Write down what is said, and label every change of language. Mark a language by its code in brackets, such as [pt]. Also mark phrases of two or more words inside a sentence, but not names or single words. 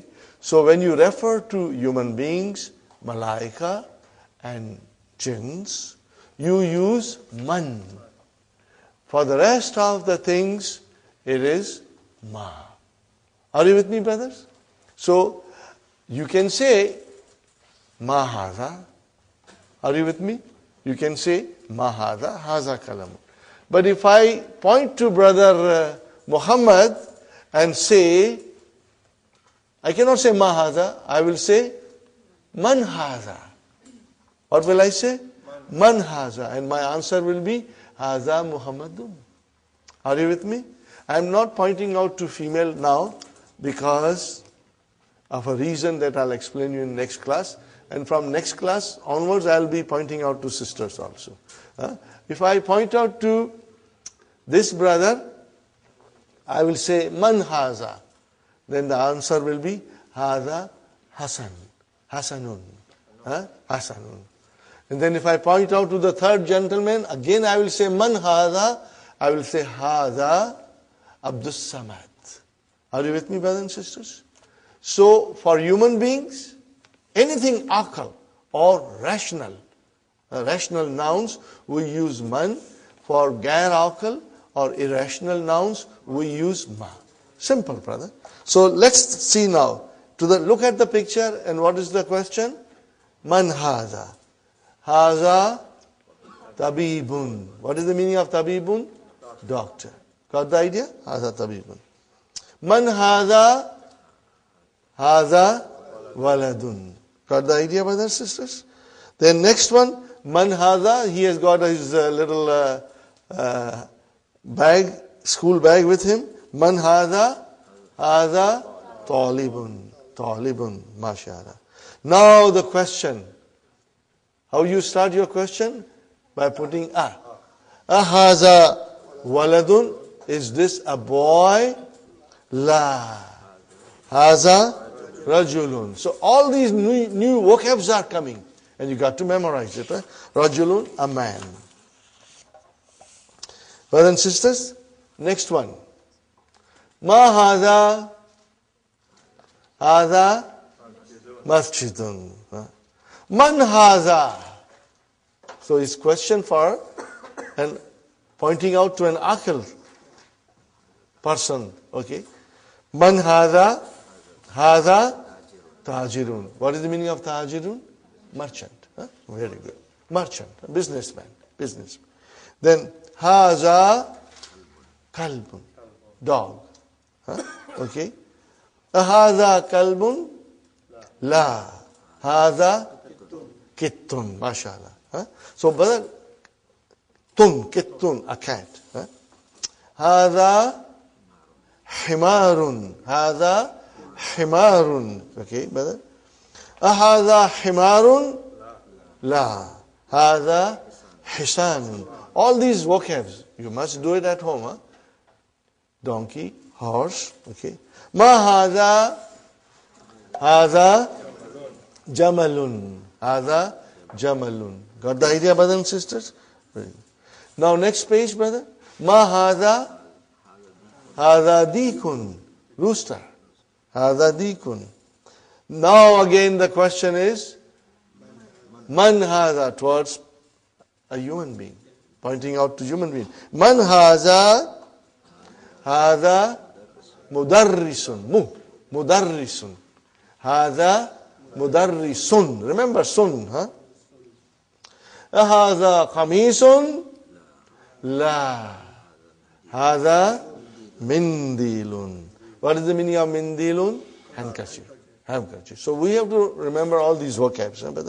[en] So when you refer to human beings, malaika, and jinns, you use man. For the rest of the things, it is ma. Are you with me, brothers? So, you can say, [ar] ما هذا. [en] Are you with me? You can say, [ar] ما هذا، هذا كلام. [en] But if I point to brother Muhammad and say, I cannot say [ar] ما هذا, [en] I will say, [ar] من هذا. [en] What will I say? [ar] من هذا. [en] And my answer will be, [ar] هذا محمدٌ. [en] Are you with me? I am not pointing out to female now because of a reason that I'll explain you in next class. And from next class onwards, I'll be pointing out to sisters also. If I point out to this brother, I will say, [ar] من هذا. [en] Then the answer will be, [ar] هذا حسن. Hasanun. Hasanun. [en] And then if I point out to the third gentleman, again I will say, [ar] من هذا. [en] I will say, [ar] هذا عبد الصمد. [en] Are you with me, brothers and sisters? So, for human beings, anything aql or rational nouns, we use man. For [ar] غير عقل [en] or irrational nouns, we use ma. Simple, brother. So, let's see now. Look at the picture, and what is the question? [ar] من هذا. هذا طبيبٌ. [en] What is the meaning of tabibun? Doctor. Got the idea? [ar] هذا طبيبٌ. من هذا. هذا ولدٌ. [en] Got the idea, brothers and sisters? Then next one, [ar] من هذا. [en] He has got his little bag, school bag with him. [ar] من هذا. هذا طالبٌ. طالبٌ. Mashallah. [en] Now the question. How you start your question? By putting a. [ar] أهذا ولدٌ. [en] Is this a boy? [ar] La. هذا رجلٌ. [en] So all these new vocabs are coming. And you got to memorize it. Rajulun, a man. Brothers and sisters, next one. [ar] ما هذا؟ هذا مسجدٌ. من هذا? [en] So his question for and pointing out to an akil person. [ar] Okay. من هذا؟ هذا تاجرٌ. [en] What is the meaning of tajirun? Merchant. Very good. Merchant. Businessman. [ar] Then هذا كلبٌ. [en] Dog. Okay. [ar] هذا كلبٌ? لا. هذا قطٌّ. MashaAllah. [en] So, brother, kittun, a cat. [ar] هذا حمارٌ. هذا حمارٌ. [en] Okay, brother. [ar] هذا حمارٌ؟ لا. هذا حصانٌ. [en] All these vocabs, you must do it at home. Donkey, horse, [ar] okay. ما هذا? هذا جملٌ. هذا جملٌ. [en] Got the idea, brothers and sisters? Now next page, brother. [ar] ما هذا? هذا ديكٌ. Rooster. هذا ديكٌ. [en] Now again the question is, [ar] من هذا? [en] Towards a human being. Pointing out to human being. [ar] من هذا؟ هذا مدرّسٌ. مدرّسٌ. هذا مدرّسٌ. [en] Remember sun, [ar] هذا قميصٌ? لا. هذا منديلٌ. [en] What is the meaning of mindilun? Handkerchief. So we have to remember all these vocabs, brother.